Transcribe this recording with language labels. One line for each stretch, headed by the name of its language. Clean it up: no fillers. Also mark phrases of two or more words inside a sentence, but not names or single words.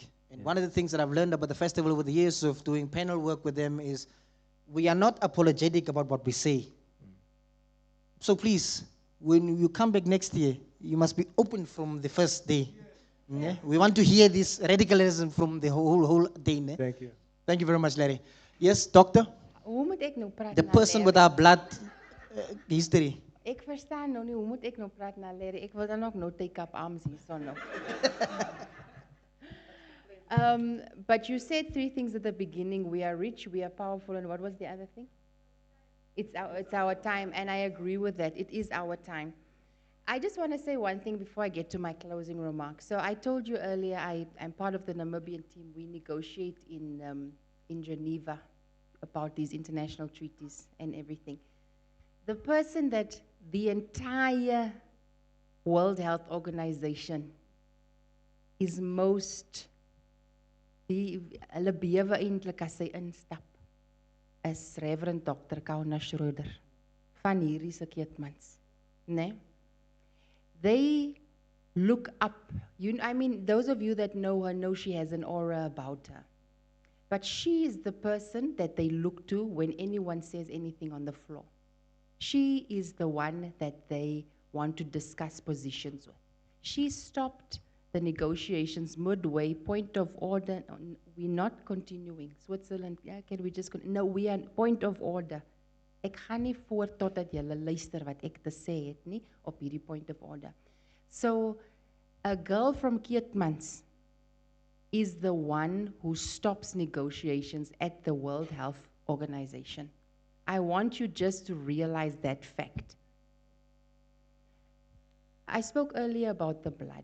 English: And one of the things that I've learned about the festival over the years of doing panel work with them is we are not apologetic about what we say. So please, when you come back next year, you must be open from the first day. Yeah? We want to hear this radicalism from the whole day. Ne? Thank you. Thank you very much, Larry. Yes, doctor?
Afrikaans: Hoe moet ek nou praat
English: The
Afrikaans: na
English: person
Afrikaans: Larry?
English: with our blood history.
Afrikaans: Ek verstaan nou nie, hoe moet ek nou praat na Larry? Ek wil dan ook nou
English: take up arms
Afrikaans: hier, so nou.
English: But you said three things at the beginning. We are rich, we are powerful, and what was the other thing? It's our time, and I agree with that. It is our time. I just want to say one thing before I get to my closing remarks. So I told you earlier, I'm part of the Namibian team. We negotiate in Geneva about these international treaties and everything. The person that the entire World Health Organization is most,
Afrikaans: hulle bewe eintlik as sy instap, is Reverend Dr. Kauna Schroeder van hierdie se Keetmans, né?
English: They look up. I mean, those of you that know her know she has an aura about her. But she is the person that they look to when anyone says anything on the floor. She is the one that they want to discuss positions with. She stopped the negotiations midway, point of order. We're not continuing. Switzerland, yeah, can we just no, we are point of order.
Afrikaans: Ek gaan nie voort totdat julle luister wat ek te sê het nie op hierdie
English: point of order. So a girl from Keetmans is the one who stops negotiations at the World Health Organization. I want you just to realize that fact. I spoke earlier about the blood.